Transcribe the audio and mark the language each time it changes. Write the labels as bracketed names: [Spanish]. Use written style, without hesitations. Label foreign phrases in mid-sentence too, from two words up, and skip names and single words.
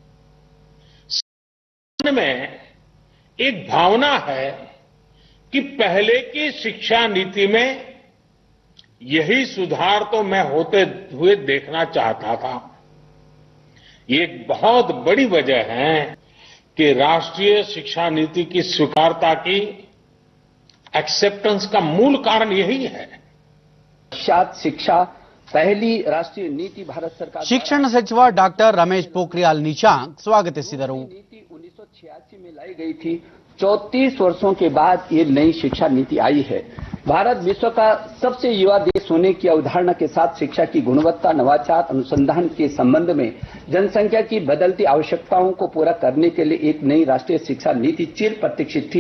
[Hindi] में एक भावना है कि पहले की शिक्षा नीति में यही सुधार तो मैं होते हुए देखना चाहता था. ये एक बहुत बड़ी वजह है कि राष्ट्रीय शिक्षा नीति की स्वीकारता की, एक्सेप्टेंस का मूल कारण यही है. शिक्षा पहली राष्ट्रीय नीति भारत सरकार [Kannada] ಶಿಕ್ಷಣ ಸಚಿವ ಡಾಕ್ಟರ್ ರಮೇಶ್ ಪೋಖ್ರಿಯಾಲ್ ನಿಶಾಂಕ್ ಸ್ವಾಗತಿಸಿದರು. [Hindi] नीति 1986 में लाई गई थी. 34 वर्षों के बाद ये नई शिक्षा नीति आई है. भारत विश्व का सबसे युवा देश होने की अवधारणा के साथ शिक्षा की गुणवत्ता, नवाचार, अनुसंधान के संबंध में जनसंख्या की बदलती आवश्यकताओं को पूरा करने के लिए एक नई राष्ट्रीय शिक्षा नीति चिर प्रतीक्षित थी.